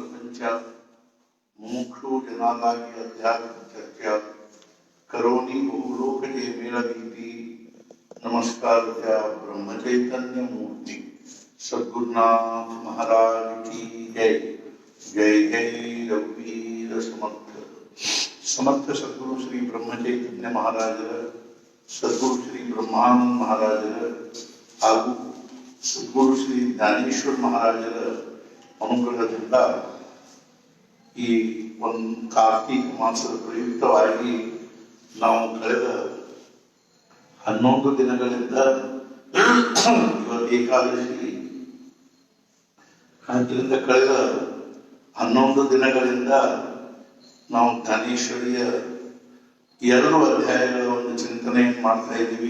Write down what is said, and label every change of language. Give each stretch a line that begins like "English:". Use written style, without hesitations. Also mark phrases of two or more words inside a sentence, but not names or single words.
Marathi: च मुमुक्षु जनादागी अध्यात्म चर्चा करोनी बहुलोक जे मेलदीति नमस्कार त्या ब्रह्म चैतन्य मूर्ति सद्गुरुनाथ
Hindi: महाराज की जय।
Marathi: जय जय रघुवीर समर्थ समर्थ सद्गुरु श्री ब्रह्म चैतन्य महाराजर सद्गुरु श्री ब्रह्मानंद महाराजर
Kannada: ಹಾಗೂ ಸದ್ಗುರು ಶ್ರೀ ಜ್ಞಾನೇಶ್ವರ ಮಹಾರಾಜರ ಅನುಗ್ರಹದಿಂದ ಈ ಒಂದು ಕಾರ್ತಿಕ ಮಾಸದ ಪ್ರಯುಕ್ತವಾಗಿ ನಾವು ಕಳೆದ 11 ದಿನಗಳಿಂದ ಇವತ್ತು ಏಕಾದಶಿ ಆದ್ದರಿಂದ ಕಳೆದ 11 ದಿನಗಳಿಂದ ನಾವು ಜ್ಞಾನೇಶ್ವರಿಯ 2 ಅಧ್ಯಾಯಗಳ ಒಂದು ಚಿಂತನೆಯನ್ನು ಮಾಡ್ತಾ ಇದ್ದೀವಿ.